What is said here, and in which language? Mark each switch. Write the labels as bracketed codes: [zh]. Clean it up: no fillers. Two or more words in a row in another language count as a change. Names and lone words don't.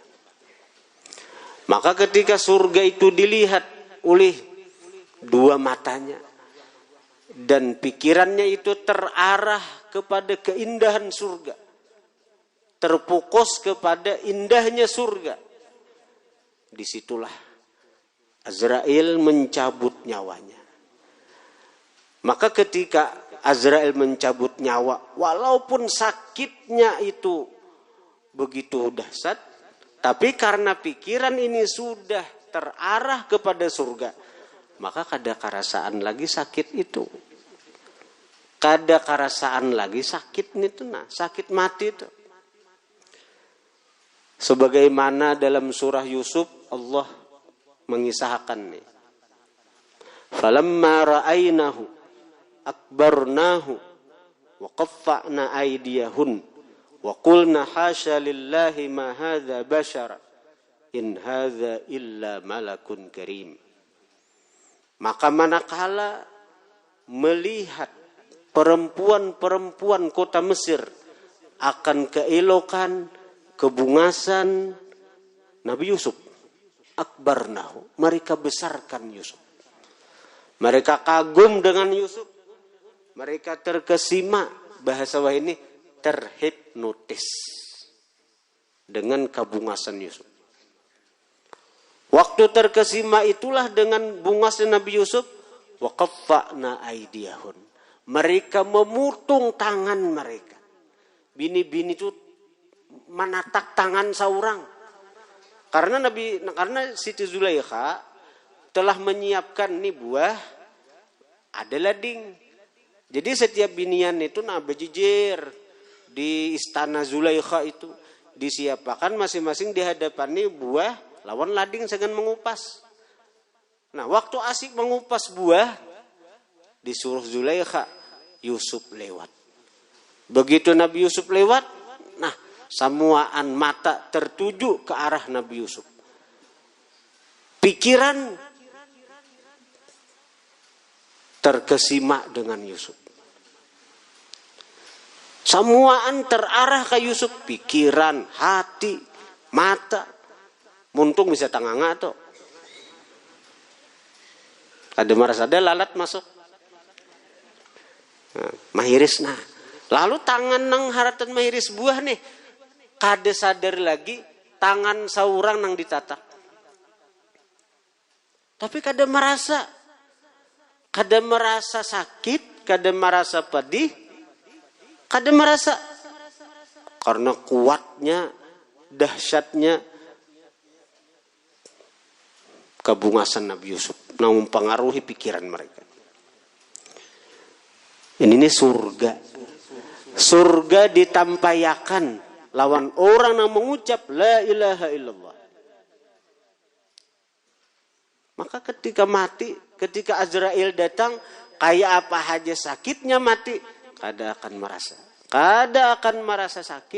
[id] Maka ketika surga itu dilihat oleh dua matanya dan pikirannya itu terarah kepada keindahan surga, terfokus kepada indahnya surga, disitulah Azrail mencabut nyawanya. Maka ketika Azrail mencabut nyawa, walaupun sakitnya itu begitu dahsyat, tapi karena pikiran ini sudah terarah kepada surga, [bjn] maka kada karasaan lagi sakit itu. Kada karasaan lagi sakit itu, sakit mati itu. [id] Sebagaimana dalam surah Yusuf Allah mengisahkan nih. [ar] فلما رأينه أكبرنه وقطعن أيديهن وقلن حاش لله ما هذا بشرا إن هذا إلا ملك كريم. [id] Maka manakala melihat perempuan-perempuan kota Mesir akan keelokan, kebungasan Nabi Yusuf, akbarnahu, mereka besarkan Yusuf. Mereka kagum dengan Yusuf. Mereka terkesima, bahasa wah ini terhipnotis dengan kabungasan Yusuf. Waktu terkesima itulah dengan bungasnya Nabi Yusuf, [ar] وقطعن أيديهن. [bjn] Mereka memutung tangan mereka. Bini-bini itu menatak tangan seorang. Karena Siti Zulaikha telah menyiapkan nih buah ada lading. Jadi setiap binian itu bejijir di istana Zulaikha itu disiapkan masing-masing di hadapan nih buah lawan lading dengan mengupas. [id] Nah, waktu asik mengupas buah disuruh Zulaikha, Yusuf lewat. [bjn] Begitu Nabi Yusuf lewat, nah semuaan mata tertuju ke arah Nabi Yusuf. [id] Pikiran terkesima dengan Yusuf. [bjn] Semuaan terarah ke Yusuf. [id] Pikiran, hati, mata. [bjn] Muntung bisa tanganga tuh. Ada maras ada lalat masuk. Nah, mahiris nah. Lalu tangan nang haratan mahiris buah nih. Kada sadar lagi tangan seorang nang ditatak. Tapi kada merasa sakit, kada merasa pedih, kada merasa. [id] Karena kuatnya, dahsyatnya kabungasan Nabi Yusuf yang mempengaruhi pikiran mereka. Ini surga. [bjn] Surga ditampayakan lawan orang yang mengucap [ar] لا إله إلا الله. [bjn] Maka ketika mati, ketika Azrail datang, kayak apa aja sakitnya mati, kada akan merasa sakit.